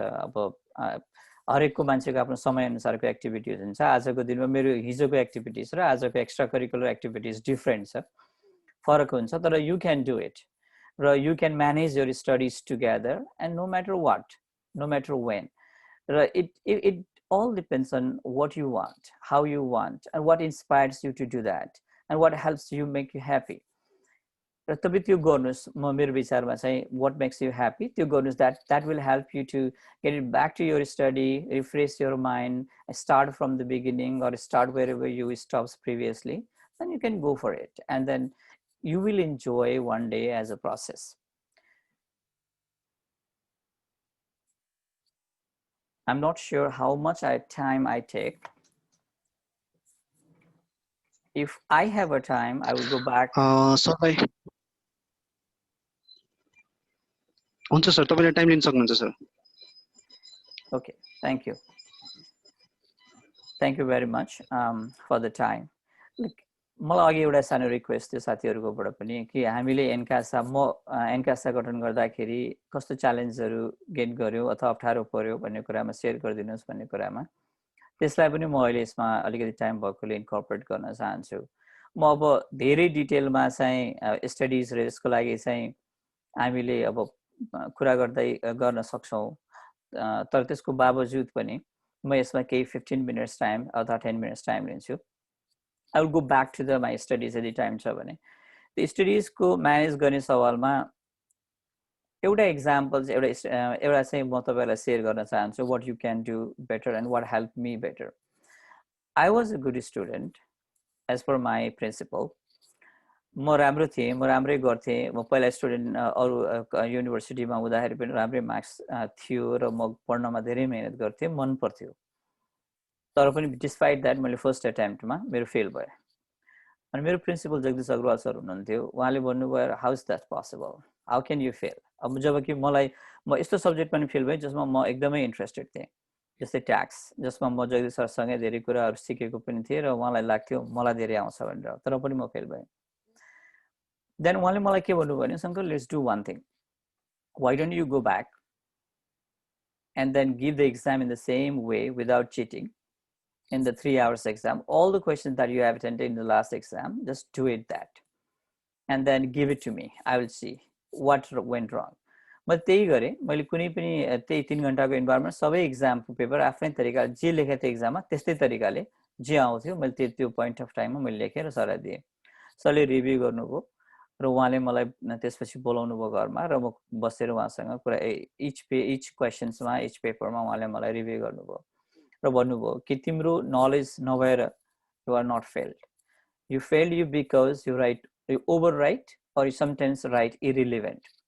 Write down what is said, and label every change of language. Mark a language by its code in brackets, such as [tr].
[ne] अब हरेकको मान्छेको आफ्नो समयअनुसारको एक्टिभिटिज हुन्छ। आजको दिनमा मेरो हिजोको एक्टिभिटिज र आजको एक्स्ट्रा करिकुलर एक्टिभिटिज डिफ्रेन्ट छ, फरक हुन्छ, तर [en] You can do it र you can manage your studies together and no matter what, no matter when. र it all depends on what you want, how you want, and what inspires you to do that, and what helps you make you happy. [ne] र तपाईँ त्यो गर्नुहोस्। म मेरो विचारमा चाहिँ [en] what makes you happy [ne] त्यो गर्नुहोस्। [en] that will help you to get it back to your study, refresh your mind, start from the beginning or start wherever you stopped previously. Then you can go for it, and then you will enjoy one day as a process. I'm not sure how much time I take. If I have a time, I will go back. [ne] Sir हुन्छ sir, तपाईले time लिन सक्नुहुन्छ sir. [en] Okay, thank you. Thank you very much for the time. [ne] मलाई अघि एउटा सानो request थियो साथीहरूकोबाट पनि कि हामीले एनकासा गठन गर्दाखेरि कस्तो च्यालेन्जहरू गेन गर्यो अथवा अप्ठ्यारो पर्यो भन्ने कुरामा सेयर गरिदिनुहोस् भन्ने कुरामा, त्यसलाई पनि म अहिले यसमा अलिकति टाइम भएकोले इन्कर्पोरेट गर्न चाहन्छु। म अब धेरै डिटेलमा चाहिँ स्टडिज र यसको लागि चाहिँ हामीले अब कुरा गर्न सक्छौँ, तर त्यसको बावजुद पनि म यसमा केही 15 मिनट्स टाइम अथवा 10 मिनट्स टाइम लिन्छु। [en] I will go back to my studies [ne] यदि टाइम छ भने। त्यो स्टडिजको म्यानेज गर्ने सवालमा एउटा इक्जाम्पल एउटा चाहिँ म तपाईँलाई सेयर गर्न चाहन्छु, [en] what you can do better and what helped me better. I was a good student as per my principle. [ne] म राम्रो थिएँ, म राम्रै गर्थेँ। म पहिला स्टुडेन्ट अरू युनिभर्सिटीमा हुँदाखेरि पनि राम्रै मार्क्स थियो र म पढ्नमा धेरै मेहनत गर्थेँ, मन पर्थ्यो। तर पनि डिस्पाइट द्याट मैले फर्स्ट एटेम्प्टमा मेरो फेल भयो। अनि मेरो प्रिन्सिपल जगदीश अग्रवाल सर हुनुहुन्थ्यो, उहाँले भन्नुभयो [en] How is that possible, how can you fail. [ne] अब जबकि म यस्तो सब्जेक्ट पनि फेल भएँ जसमा म एकदमै इन्ट्रेस्टेड थिएँ, जस्तै ट्याक्स, जसमा म जगदीश सरसँगै धेरै कुराहरू सिकेको पनि थिएँ र उहाँलाई लाग्थ्यो मलाई धेरै आउँछ भनेर, तर पनि म फेल भएँ। [en] then [ne] उहाँले मलाई के भन्नुभयो भने [en] Shankar let's do one thing, why don't you go back and then give the exam in the same way without cheating. In the 3 hours exam, all the questions that you have attended in the last exam, just do it that and then give it to me. I will see what went wrong. [ne] मैले त्यही गरेँ। मैले कुनै पनि त्यही 3 घण्टाको environment सबै एक्जामको paper आफ्नै तरिका जे लेखेको थिएँ एक्जाममा त्यस्तै तरिकाले जे आउँथ्यो मैले त्यो पोइन्ट अफ टाइममा मैले लेखेर सरलाई दिएँ। सरले रिभ्यू गर्नुभयो र उहाँले मलाई त्यसपछि बोलाउनु भयो घरमा र म बसेर उहाँसँग कुरा इच क्वेसन्समा इच पेपरमा उहाँले मलाई रिभ्यू गर्नुभयो र भन्नुभयो कि तिम्रो नलेज नभएर [en] You are not failed, you failed you because you overwrite or you sometimes write irrelevant.